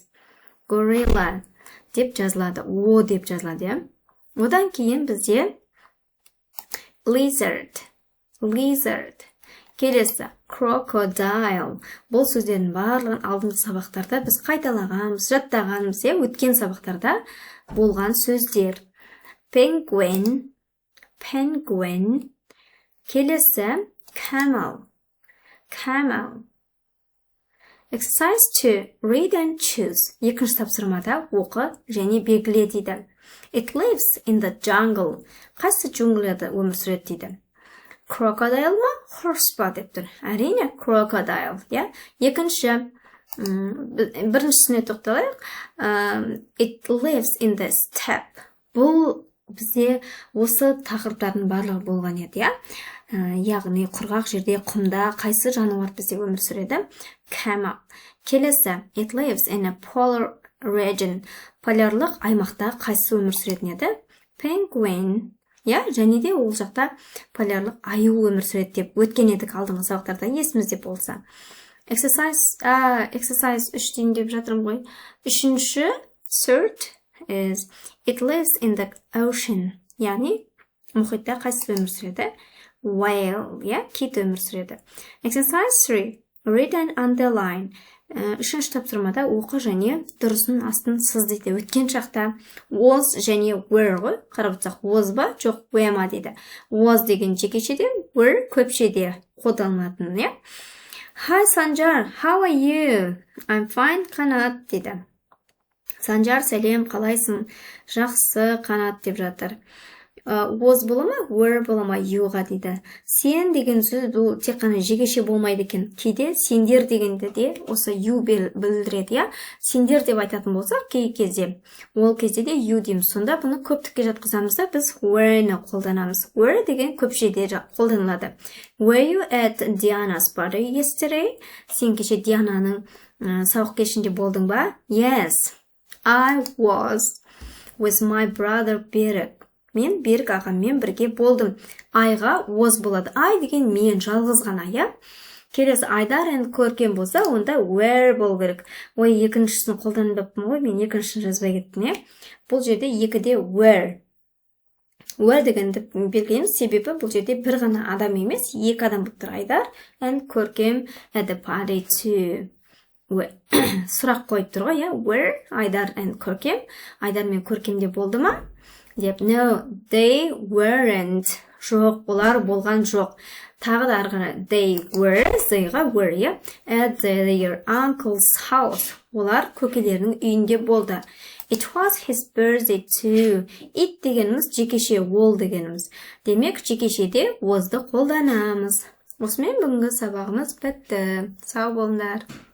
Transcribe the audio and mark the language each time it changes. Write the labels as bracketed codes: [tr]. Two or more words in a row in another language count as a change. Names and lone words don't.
[kk] Gorilla деп жазылады. О деп жазылады. Одан кейін бізде lizard. Lizard. Келесі crocodile. Бұл сөздердің барлығын алдыңғы сабақтарда біз қайталағанбыз, жаттағанбыз, өткен сабақтарда болған сөздер. [en] Penguin. Penguin. [kk] Келесі [en] camel. Camel. Exercise 2. Read and choose. [kk] Екінші тапсырмада оқы және белгіле дейді. [en] It lives in the jungle. [kk] Қайсы джунглияда өмір сүреді дейді. Crocodile ма, horse па деп тұр. Әрине crocodile, Екінші, біріншісіне тоқталайық. [en] It lives in the steppe. [kk] Бұл бізде осы тақырыптардың барлығы болған еді, Яғни құрғақ жерде, құмда қайсы жануар бізде өмір сүреді? Camel. Келесі, [en] it lives in a polar region. [kk] Полярлық аймақта қайсы өмір сүретін еді? Penguin. Және де ол жақта полярлық аю өмір сүреді деп өткен едік алдыңғы сабақтарда, есімізде болса. Exercise 3 дейін деп жатырмын ғой. Үшінші, [en] third is it lives in the ocean. [kk] Яғни мұхитта қайсы өмір сүреді? Whale, кит өмір сүреді. Exercise 3. [en] Read and underline. [kk] Үшінші тапсырмада оқы және дұрысын астын сыз дейді. Өткен шақта was және were ғой. Қарап отырсақ was ба, жоқ were ма дейді. Was деген жекешеде, were көпшеде қолданылатын, Hi Sanjar, [en] how are you? I'm fine, [kk] Қанат дейді. Санжар, сәлем, қалайсың? Жақсы, Қанат деп жатыр. Was бола ма, were бола ма, youға дейді. Сен деген сөз бұл тек қана жекеше болмайды екен. Кейде сендер дегенде де осы you білдіреді, Сендер деп айтатын болсақ, кей кезде. Ол кезде де you дейміз. Сонда бұны көптікке жатқызамыз да біз were-ні қолданамыз. Were деген көпшеде қолданылады. [en] Were you at Diana's party yesterday? [kk] Сен кеше Диананың сауық кешінде болдың ба? [en] Yes, I was with my brother Берік. [kk] Мен Берік ағаммен бірге болдым. Айға was болады. Ай деген мен жалғыз ғана, Келесі Айдар and көркем болса, онда were бол керек. Ой, екіншісін қолданбаппын ғой, мен екіншісін жазбай кеттім, Бұл жерде екіде were. Were дегенді белгілейміз, себебі бұл жерде бір ғана адам емес, екі адам болып тұр. [en] Айдар and көркем at the party too. [kk] сұрақ қойып тұр ғой, [en] where Айдар and Көркем. [kk] Айдар мен Көркемде болды ма деп. [en] No, they weren't. [kk] Жоқ, олар болған жоқ. Тағы да арғара [en] they were, зайға were, at their uncle's house. [kk] Олар көкелерінің үйінде болды. [en] It was his birthday too. [kk] It дегеніміз жекеше, ол дегеніміз. Демек, жекешеде was'ды қолданамыз. Осымен бүгінгі сабағымыз бітті. Сау болыңдар.